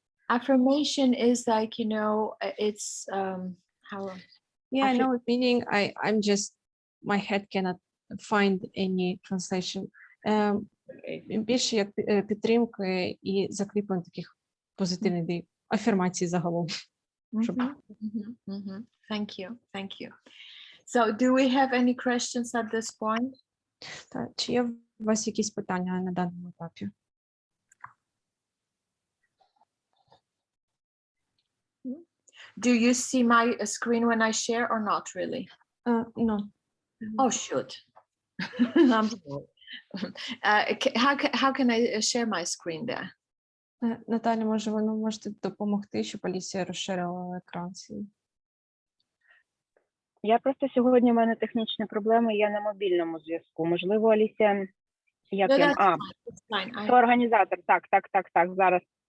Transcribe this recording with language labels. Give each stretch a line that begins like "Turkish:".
English: Affirmation is like, you know, it's how. Yeah, I know it meaning. I'm just, my head cannot find any translation.
Ukrainian: Більше як підтримки і закріплення таких позитивних дій, афірмацій загалом.
English: Thank you, thank you. So, do we have any questions at this point?
Ukrainian: Чи є у вас якісь питання на даному етапі?
English: Do you see my screen when I share or not really? No. Oh, shoot. I'm sorry. How can I share my screen there?
Ukrainian: Наталя, може, ви можете допомогти, щоб Алісія розширила екран свій? Я просто сьогодні, в мене технічні проблеми, я на мобільному зв'язку. Можливо, Алісія, як я... Це організатор, так, зараз.